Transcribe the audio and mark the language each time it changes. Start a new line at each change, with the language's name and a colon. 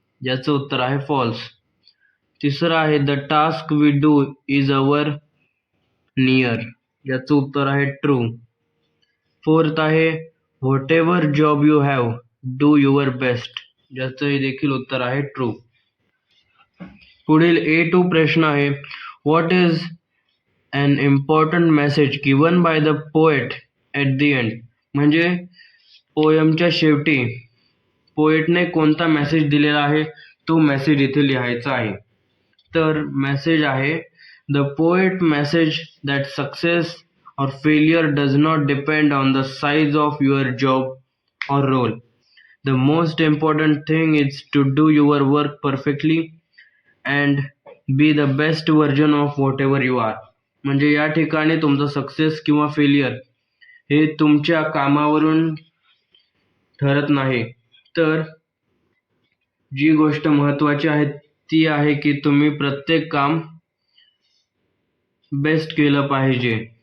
Marathi: याचं उत्तर आहे फॉल्स. तिसरं आहे
English: The task we do is our near.
Marathi: याचं उत्तर आहे ट्रू. फोर्थ आहे
English: Whatever job you have do your best.
Marathi: याचंही देखील उत्तर आहे ट्रू. पुढील A2 प्रश्न आहे
English: What is an important message given by the poet at the end.
Marathi: म्हणजे पोयमच्या शेवटी पोएटने कोणता मेसेज दिलेला आहे तो मेसेज इथे लिहायचा आहे. तर मेसेज आहे
English: The poet message that success or failure does not depend on the size of your job or role. The most important thing is to do your work perfectly and be the best version of whatever you are.
Marathi: म्हणजे या ठिकाणी तुमचं success किंवा failure हे तुमच्या कामावरून ठरत नाही, तर जी गोष्ट महत्त्वाची आहे ती आहे की तुम्ही प्रत्येक काम बेस्ट केलं पाहिजे.